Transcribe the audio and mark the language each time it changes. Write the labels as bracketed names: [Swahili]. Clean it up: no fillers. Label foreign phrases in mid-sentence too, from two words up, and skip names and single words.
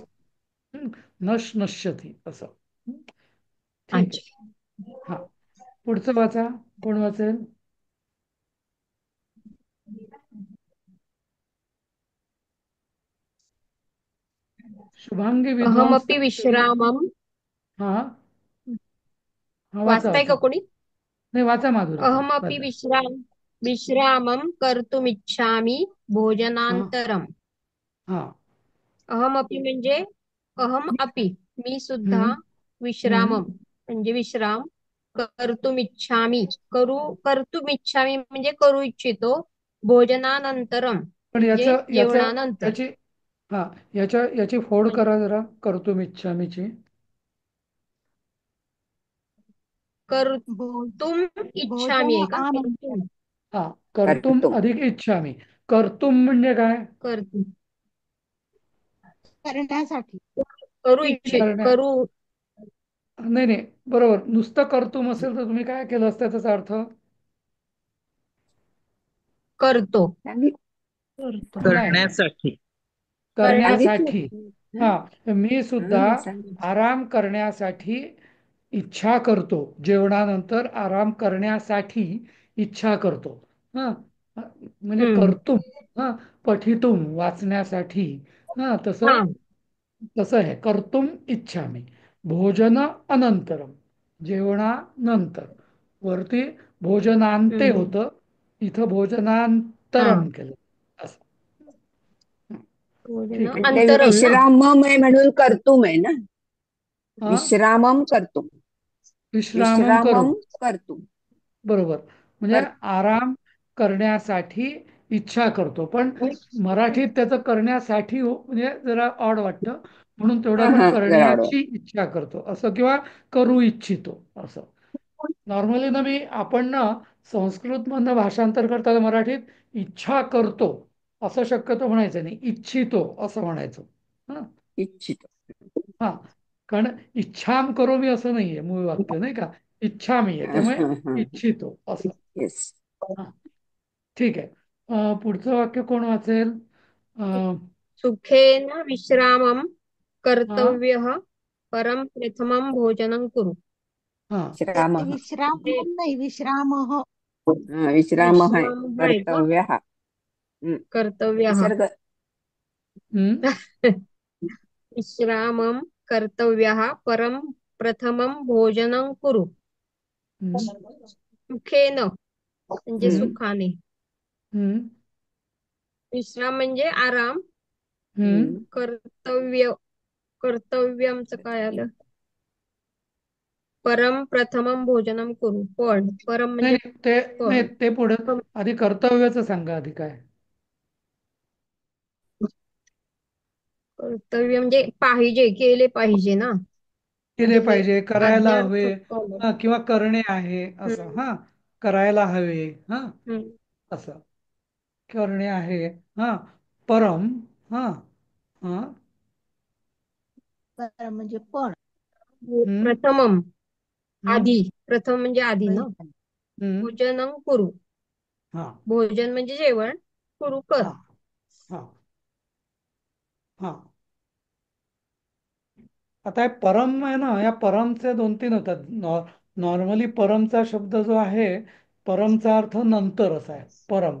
[Marathi] असं. हं, नश्यती असं. हं, ठीक आहे. अच्छा. हा, पुढचं वाचा. कोण वाचेल? शुभांगी विद्वांस. [Sanskrit] अहमपि विश्रामम. [Marathi] हा हा, वाचा वाचताय वाचा. का कोणी? नाही, वाचा माधुरीताई, अहमपि वाचा. [Sanskrit] विश्रामम कर्तुमिच्छामि [Marathi] हा भोजनांतरम. हा. अहमपि म्हणजे [Sanskrit] अहम अपि, [Marathi] मी सुद्धा, हम्म हम्म विश्रामम म्हणजे विश्राम, [Sanskrit] कर्तुमिच्छामि कर्तुमिच्छामि [Marathi] म्हणजे करू इच्छितो, भोजनानंतरम पण म्हणजे याचं जेवणानंतर. याची हा याची फोड करा जरा, कर्तुम इच्छामीची. भोज कर्तुम भोजन इच्छामि आहे का? आनंतर कर्तुम. हा, कर्तुम कर्तुम. अधिक इच्छामी. कर्तुम म्हणजे काय? कर्तुम करण्यासाठी. करू इच्छित, करण्या करू. नाही नाही, बरोबर. नुसतं कर्तुम असेल तर तुम्ही काय केलं असतं त्याचा अर्थ? करतो. त्यांनी करतो. नाही नाही, करण्यासाठी. करण्यासाठी. सांगितलं. हा, मी सुद्धा सांगितलं. आराम करण्यासाठी इच्छा करतो. जेवणानंतर आराम करण्यासाठी इच्छा करतो. हा, म्हणजे हम्म. कर्तुम. हा, पठितुम वाचण्यासाठी. हा, हा. तसं तसं आहे. [Sanskrit] कर्तुम इच्छामी, भोजन अनंतरम, [Marathi] जेवणानंतर. वरती भोजनांते हम्म. होतं, इथं हा. भोजनांतरम केलं असं. भोजना ठीक आहे. आणि ते अंतरम ना. विश्रामम आहे म्हणून कर्तुम आहे ना. हा, [Sanskrit] विश्रामम कर्तुम. [Marathi] विश्रामम करू, [Sanskrit] विश्रामम कर्तुम. [Marathi] बरोबर. म्हणजे कर आराम करण्यासाठी इच्छा करतो. पण मराठीत त्याचं करण्यासाठी म्हणजे जरा ऑड वाटतं, म्हणून तेवढं हा आपण हा जरा आवडवा. करण्याची इच्छा करतो असं, किंवा करू इच्छितो असं. नॉर्मली ना आपण ना संस्कृतमधनं भाषांतर करताना मराठीत इच्छा करतो असं शक्यतो म्हणायचं नाही, इच्छितो असं म्हणायचं. हा. इच्छित. हा. कारण [Sanskrit] इच्छाम करोमी [Marathi] असं नाहीये मूळ वाक्य, नाही का, इच्छामी आहे, त्यामुळे इच्छितो असं. येस. हा. ठीक आहे. पुढचं वाक्य कोण वाचेल? [Sanskrit] सुखेन विश्रामं [Marathi] हा [Sanskrit] कर्तव्यः परं प्रथमं भोजनं कुरु. [Marathi] हा विश्राम. विश्राम ते नाही, विश्राम. विश्राम विश्राम आहे का? कर्तव्य. कर्तव्यः. विसर्ग. हम्म [Sanskrit] विश्रामं कर्तव्यः परं प्रथमं भोजनं कुरु. [Marathi] हम्म सुखेन म्हणजे हम्म. सुखाने. हम्म विश्राम म्हणजे आराम. हम्म कर्तव्य, कर्तव्यमचं काय आलं? [Sanskrit] परम प्रथमं भोजनं कुरु. [Marathi] पण परम नाही म्हणजे नाही, ते नाही, पण. ते पुढे आधी कर्तव्याचं सांगा आधी काय. कर्तव्य म्हणजे पाहिजे, केले पाहिजे ना. केले म्हणजे हे पाहिजे, करायला हवे. आज्ञार्थक आलं. हा, किंवा करणे आहे असं. हम्म, हा, करायला हवे. हा, हम्म. असं करणे आहे. हा, परम. हा. हा. म्हणजे पण. हम्म प्रथमम हम्म आधी. प्रथम म्हणजे आधी ना. हम्म [Sanskrit] भोजनं कुरु. [Marathi] हा भोजन म्हणजे जेवण. कुरु कर. हा हा हा आता हे परम आहे ना, या परमचे दोन तीन होतात. नॉर्मली परमचा शब्द जो आहे, परमचा अर्थ नंतर असा आहे परम.